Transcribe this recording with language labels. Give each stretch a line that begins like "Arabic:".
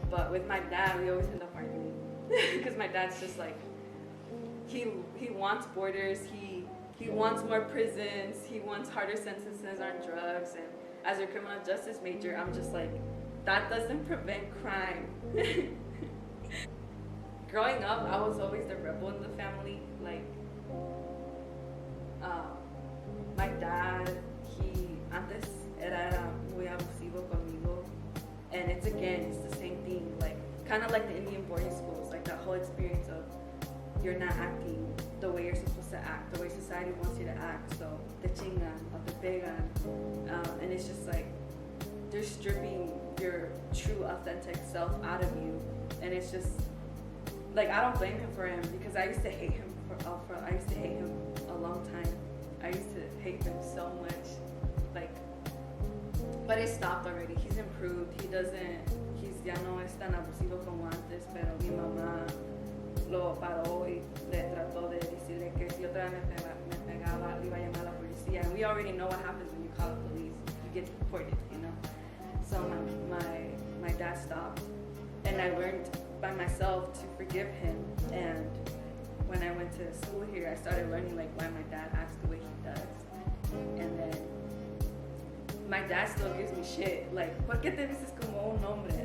English: with my dad, we always end up arguing because my dad's just like he wants borders. He wants more prisons. He wants harder sentences on drugs. And as a criminal justice major, I'm just like, that doesn't prevent crime. Growing up, I was always the rebel in the family. Like, my dad, he
Spanish: antes era muy abusivo conmigo.
English: And it's the same thing. Like, kind of like the Indian boarding schools, like that whole experience of you're not acting the way you're supposed to act, the way society wants you to act. So
Spanish: te chingan
English: or
Spanish: te pegan,
English: and it's just like they're stripping your true, authentic self out of you, and it's just like I don't blame him for him because I used to hate him I used to hate him a long time. I used to hate him so much, like, but it stopped already. He's improved. He's
Spanish: ya no es tan abusivo como antes, pero mi mamá lo paró y le trató de decirle que si otra vez me pegaba, le iba a llamar a la policía.
English: And we already know what happens when you call the police. You get deported, you know? So my dad stopped, and I learned by myself to forgive him. And when I went to school here, I started learning like why my dad acts the way he does. And then my dad still gives me shit, like,
Spanish: ¿por qué te vistes como un hombre?